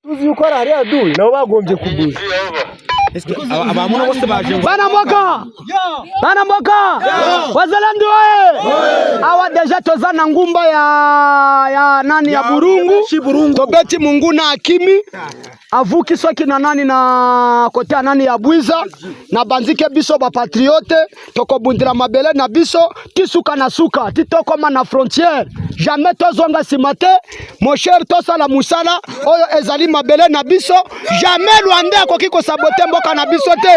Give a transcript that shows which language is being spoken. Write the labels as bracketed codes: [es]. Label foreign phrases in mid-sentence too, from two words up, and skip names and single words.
[sw] uzi yuko ari adui nabo bagombye kuguza. Abamuna bose baje [ln] Bana mboka wazalendo awa deja tozana ngumba ya nani ya Burungu tobeti Munguna Akimi avuki soki na nani na kote nani ya Bwiza na banzike biso ba patriote toko bundira mabele na biso tisuka na suka titoko na frontière jamais tozonga simate [fr] mon cher [ln] tosala musala oyo ezali mabele na biso jamais Rwanda akoki ko saboter mboka na biso te.